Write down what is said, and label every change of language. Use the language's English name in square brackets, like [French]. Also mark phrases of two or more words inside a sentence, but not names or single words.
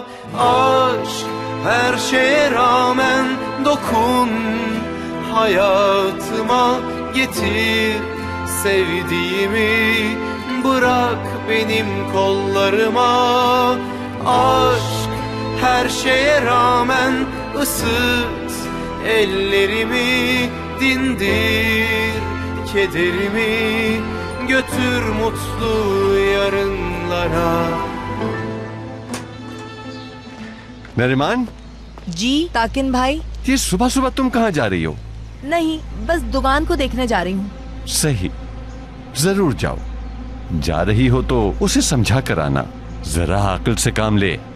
[Turkish] Aşk her şeye rağmen dokun, hayatıma getir sevdiğimi, bırak benim kollarıma. Aşk her şeye rağmen ısıt ellerimi, dindir kederimi, götür mutlu yarınlara. [Urdu] नरिमान جی تاکن بھائی. یہ صبح صبح تم کہاں جا رہی ہو? نہیں، بس دکان کو دیکھنے جا رہی ہوں. صحیح، ضرور جاؤ. جا رہی ہو تو اسے سمجھا کر آنا، ذرا عقل سے کام لے.